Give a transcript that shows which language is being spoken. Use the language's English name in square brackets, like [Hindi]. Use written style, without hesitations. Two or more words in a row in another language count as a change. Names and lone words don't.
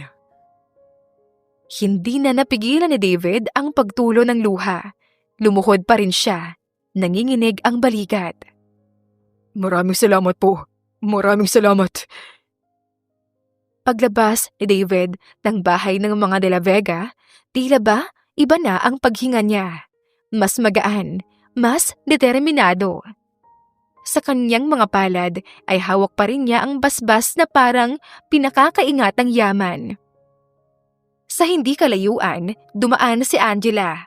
[Filipino] Hindi na napigilan ni David ang pagtulo ng luha. Lumuhod pa rin siya. Nanginginig ang balikat. Maraming salamat po. Maraming salamat. Paglabas ni David ng bahay ng mga de la Vega, tila ba iba na ang paghinga niya. Mas magaan, mas determinado. Sa kanyang mga palad ay hawak pa rin niya ang basbas na parang pinakakaingatang yaman. Sa hindi kalayuan, dumaan si Angela.